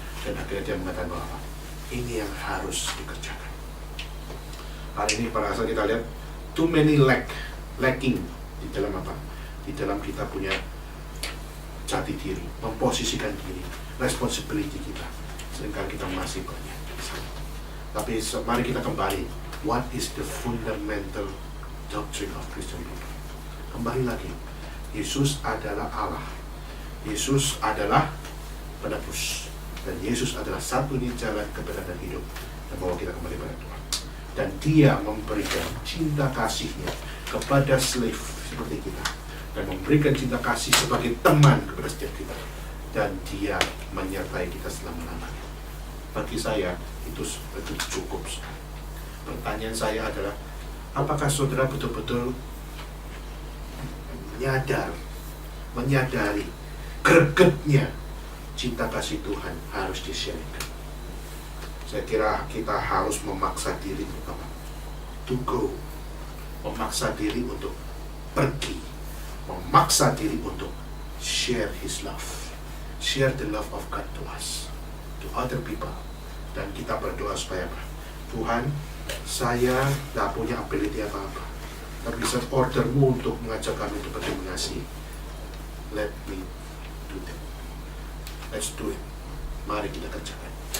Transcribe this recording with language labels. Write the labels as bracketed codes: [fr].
[id] Dan akhirnya dia mengatakan bahwa ini yang harus dikerjakan. Hari ini pada saat kita lihat [en] too many lacking [id] di dalam apa? Di dalam kita punya jati diri, memposisikan diri, responsibility kita. Sehingga kita masih banyak. Tapi mari kita kembali. [en] What is the fundamental doctrine of Christian people? [id] Kembali lagi. Yesus adalah Allah. Yesus adalah penebus. Dan Yesus adalah satunya jalan, kebenaran dan hidup. Dan bawa kita kembali pada Tuhan. Dan dia memberikan cinta kasihnya kepada slave seperti kita. Dan memberikan cinta kasih sebagai teman kepada setiap kita. Dan dia menyertai kita selama-lamanya. Bagi saya, itu cukup. Pertanyaan saya adalah, apakah saudara betul-betul menyadari gregetnya cinta kasih Tuhan harus di-sharingkan? Saya kira kita harus memaksa diri untuk apa? [en] To go. [id] Memaksa diri untuk pergi. Memaksa diri untuk [en] share His love. Share the love of God to us, to other people. [id] Dan kita berdoa supaya apa? Tuhan, saya tidak punya ability apa-apa, tapi bisa ordermu untuk mengajak kami untuk berdominasi. [en] Let me do that. Let's do it. [id] Mari kita kerjakan.